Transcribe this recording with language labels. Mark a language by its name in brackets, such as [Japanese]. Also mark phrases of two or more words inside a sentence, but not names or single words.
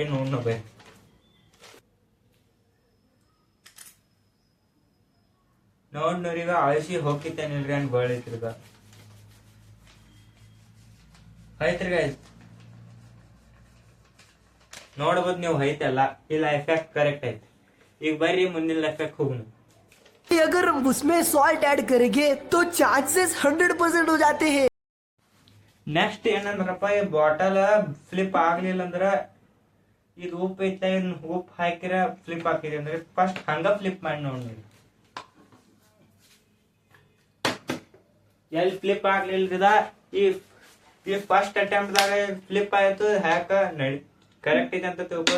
[Kannada] ನೋಡ್ರಿ ಈಗ ಅಳಿಸಿ ಹೋಗಿತ್ತೇನಿಲ್ರಿ ಅನ್ ಗೋಳೈತ್ರಿ. ಈಗ ಐತ್ರಿ ಗೈಸ್, ನೋಡ್ಬೋದು ನೀವು, ಐತಲ್ಲ. ಈ [English] life hack correct [Kannada] ಐತಿ. ಈಗ ಬರ್ರಿ ಮುಂದಿನ [English] life hack [Kannada] ಹೋಗುನು. [Hindi] अगर उसमें [English] salt add [Hindi] करेंगे तो चांसेस 100% हो जाते हैं। [Kannada] ನೆಕ್ಸ್ಟ್ ಏನಂದ್ರಪ್ಪ, ಈ [English] bottle flip [Kannada] ಆಗ್ಲಿಲ್ಲ ಅಂದ್ರ, ಇದು ಉಪ್ಪು ಐತ, ಉಪ್ಪು ಹಾಕಿರ ಫ್ಲಿಪ್ ಹಾಕಿದೆ ಅಂದ್ರೆ ಫಸ್ಟ್ ಹಂಗ ಫ್ಲಿಪ್ ಮಾಡಿ ನೋಡ್ರಿ. ಎಲ್ಲಿ ಫ್ಲಿಪ್ ಆಗ್ಲಿಲ್ದ, ಈ [English] first attempt [Kannada] ದಾಗ ಫ್ಲಿಪ್ ಆಯ್ತು, ಹ್ಯಾಕ ನಡಿ ಕರೆಕ್ಟ್ ಇದೆ ಅಂತ ತಿಳ್ಕೊಳ.